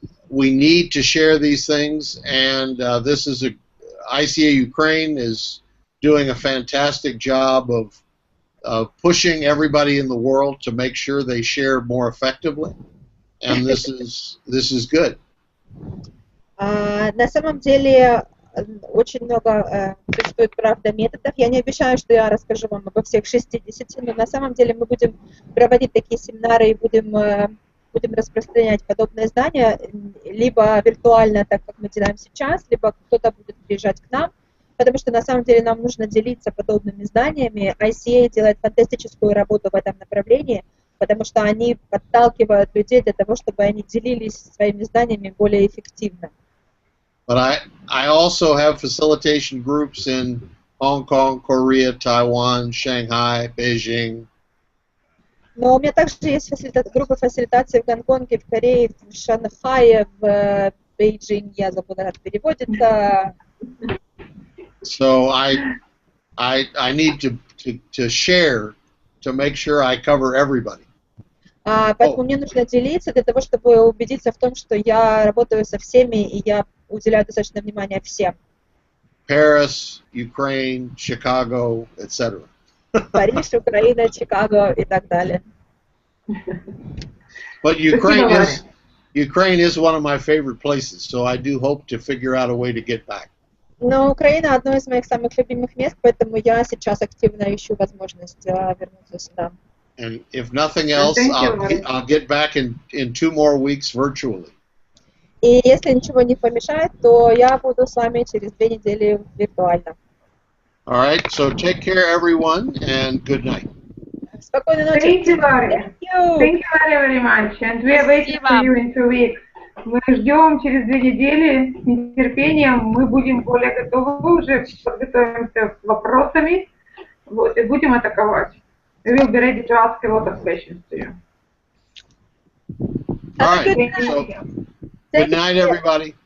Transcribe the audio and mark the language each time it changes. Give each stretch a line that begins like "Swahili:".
English: we need to share these things, and this is ICA Ukraine is doing a fantastic job of pushing everybody in the world to make sure they share more effectively. and this is good.
Russian: На самом деле очень много существует, правда, методов. Я не обещаю, что я расскажу вам обо всех 60, но на самом деле мы будем проводить такие семинары и будем распространять подобные знания либо виртуально, так как мы делаем сейчас, либо кто-то будет приезжать к нам, потому что на самом деле нам нужно делиться подобными знаниями. ICA делает фантастическую работу в этом направлении, потому что они подталкивают людей для того, чтобы они делились своими знаниями более эффективно.
English: But I also have facilitation groups in Hong Kong, Korea, Taiwan, Shanghai, Beijing.
Russian: Но у меня также есть группы фасилитации в Гонконге, в Корее, в Шанхае, в Бейджинге, я забыла, как переводится.
English: So I need to share to make sure I cover everybody.
Russian: Поэтому мне нужно делиться для того, чтобы убедиться в том, что я работаю со всеми и я уделяю достаточно внимания всем.
English: Paris, Ukraine, Chicago, etc.
Russian: Париж, Украина, Чикаго и так далее.
English: But Ukraine is one of my favorite places, so I do hope to figure out a way to get back.
Russian: Но Украина одно из моих самых любимых мест, поэтому я сейчас активно ищу возможность вернуться сюда.
English: And if nothing else, I'll get back in 2 more weeks virtually.
Russian: И если ничего не помешает, то я буду с вами через 2 недели виртуально.
English: All right, so take care, everyone, and good night.
Russian: Спокойной ночи.
English: Thank you, Larry. Thank you. Thank you very much. And we are waiting for you in 2 weeks.
Russian: Мы ждем через 2 недели с нетерпением. Мы будем более готовы, уже подготовимся с вопросами, вот, и будем атаковать.
English: We will be ready to ask a lot of questions to you. All right, so good night, everybody.